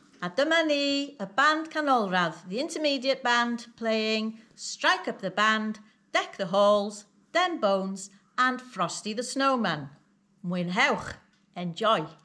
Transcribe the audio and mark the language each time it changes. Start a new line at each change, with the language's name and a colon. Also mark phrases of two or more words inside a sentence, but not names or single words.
Welsh: A dyma ni, y band Canolradd,
English: the intermediate band, playing Strike Up the Band, Deck the Halls, Them Bones and Frosty the Snowman.
Welsh: Mwynhewch. Enjoy.